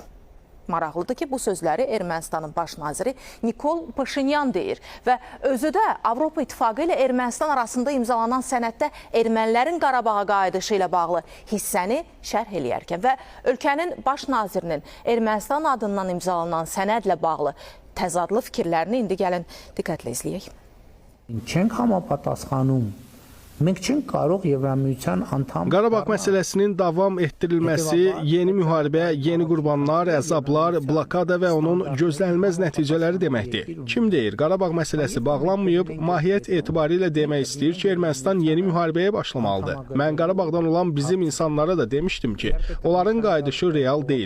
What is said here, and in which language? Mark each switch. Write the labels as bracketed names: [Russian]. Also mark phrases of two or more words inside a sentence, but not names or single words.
[Azerbaijani] Maraqlıdır ki, bu sözləri Ermənistanın baş naziri Nikol Paşinyan deyir və özü də Avropa İttifaqı ilə Ermənistan arasında imzalanan sənəddə ermənilərin Qarabağa qayıdışı ilə bağlı hissəni şərh eləyərkən və ölkənin baş nazirinin Ermənistan adından imzalanan sənədlə bağlı təzadlı fikirlərini indi gəlin diqqətlə izləyək. [Armenian] Չենք համապատասխանում Մենք չենք կարող Եվրամիության անդամ [Azerbaijani] Qarabağ məsələsinin davam etdirilməsi yeni müharibə, yeni qurbanlar, əzablar, blokada və onun gözlənilməz nəticələri deməkdir. Kim deyir, Qarabağ məsələsi bağlanmayıb, mahiyyət etibarilə demək istəyir ki, Ermənistan yeni müharibəyə başlamalıdır. Mən Qarabağdan olan bizim insanlara da demişdim ki, onların qayıdışı real deyil.